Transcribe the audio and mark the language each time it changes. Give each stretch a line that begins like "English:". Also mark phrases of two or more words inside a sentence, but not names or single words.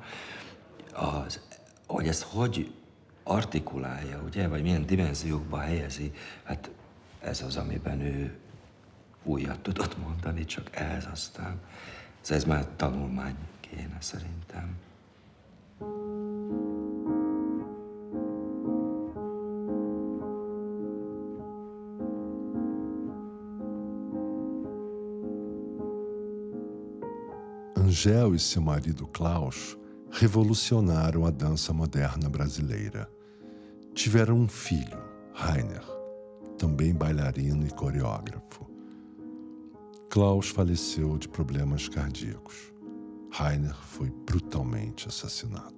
Hungarian: Hogy ezt hogy artikulálja, ugye, vagy milyen dimenziókba helyezi, hát ez az, amiben ő újat tudott mondani, csak ehhez aztán Ez már tanulmány kéne szerintem.
Portuguese: Angel e seu marido Klaus revolucionaram a dança moderna brasileira. Tiveram um filho, Rainer, também bailarino e coreógrafo. Klaus faleceu de problemas cardíacos. Rainer foi brutalmente assassinado.